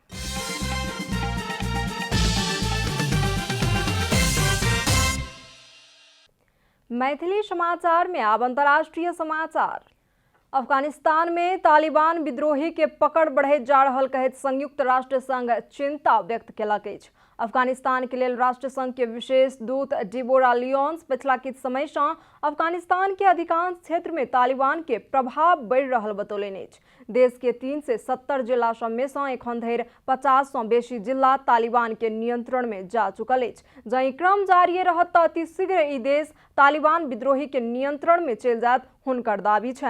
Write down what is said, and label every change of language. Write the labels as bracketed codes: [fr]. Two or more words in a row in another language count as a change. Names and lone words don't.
[mai] मैथिली समाचार में अब अंतर्राष्ट्रीय समाचार। अफगानिस्तान में तालिबान विद्रोही के पकड़ बढ़े जा रहल कहैत संयुक्त राष्ट्र संघ चिंता व्यक्त केलक अछि। अफगानिस्तान के लेल राष्ट्र संघ के विशेष दूत डिबोरा लियोन्स पिछला किछ समय से अफगानिस्तान के अधिकांश क्षेत्र में तालिबान के प्रभाव बढ़ि रहल बतौलनि अछि। देश के 3 से 70 जिला सब में से एखन धरि 50 से बेसी जिला तालिबान के नियंत्रण में जा चुकल अछि। जहि क्रम जारी रहत तऽ अति शीघ्र ई देश तालिबान विद्रोही के नियंत्रण में चलि जायत हुनकर दावी छनि।